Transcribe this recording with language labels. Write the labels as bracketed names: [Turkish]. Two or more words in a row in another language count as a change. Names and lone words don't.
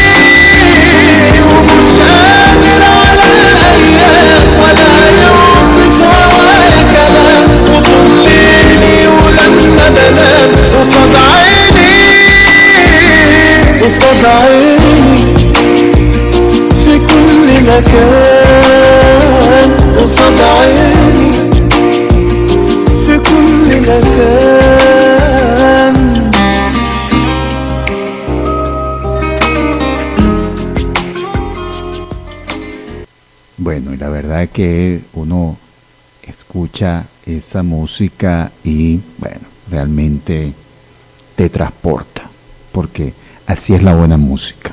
[Arabic] ومش قادر على الأيام ولا يوصف هوايا كلام وطول ليلي ولما بنام قصاد عيني قصاد عيني في كل مكان قصاد عيني في كل مكان [Spanish] Bueno, y la verdad que uno escucha esa música y, bueno, realmente te transporta, porque así es la buena música.